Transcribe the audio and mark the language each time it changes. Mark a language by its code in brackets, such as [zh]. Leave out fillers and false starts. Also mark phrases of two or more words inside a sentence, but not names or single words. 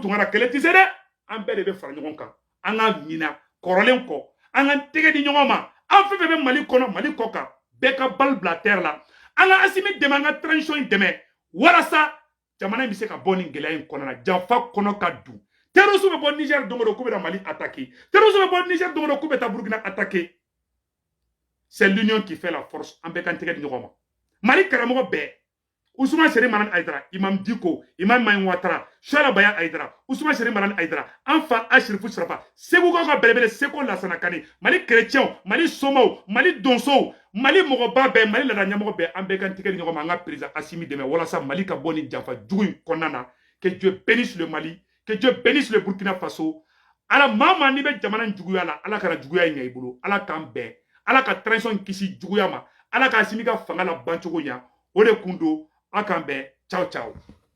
[bm] Tunkara kɛlɛ tɛ se dɛ an bɛɛ de bɛ fara ɲɔgɔn kan an ka ɲina kɔrɔlen kɔ an ka tɛgɛ di ɲɔgɔn ma an fɛn fɛn bɛ Mali kɔnɔ Mali kɔ kan bɛɛ ka bal bila terre la an ka Asimi dɛmɛ an ka transition in dɛmɛ walasa jamana in bɛ se ka bɔ nin gɛlɛya in kɔnɔ na janfa kɔnɔ ka dun terrorisme bɛ bɔ Niger don o don k'u bɛ na Mali attaquer terrorisme bɛ bɔ Niger don o don k'u bɛ taa Burkina attaquer [fr] c'est l'union qui fait la force [bm] an bɛɛ ka tɛgɛ di ɲɔgɔn ma Mali karamɔgɔ bɛɛ Ousmane Cherif Marani Haidara imam Diko imam Mayin Watara Suala Baya Haidara Ousmane Cherif Marani Haidara an fa Ashrifu Sarafa Segukaw ka belebele Seko Lassana Kane Mali chrétiens Mali somaw Mali donsow Mali mɔgɔba bɛɛ Mali laada ɲɛmɔgɔ bɛɛ an bɛɛ ka tɛgɛ di ɲɔgɔn ma an ka président Assimi dɛmɛ walasa Mali ka bɔ nin janfa jugu in kɔnɔna na [fr] que Dieu bénisse le Mali que Dieu bénisse le Burkina Faso [bm] ala maa n'i bɛ jamana in juguya la ala kana juguya ɲɛ i bolo ala k'an bɛn ala ka transition kisi juguya ma ala ka Assimi ka fanga la ban cogo ɲa o de kun don a k'an bɛn [it] ciao ciao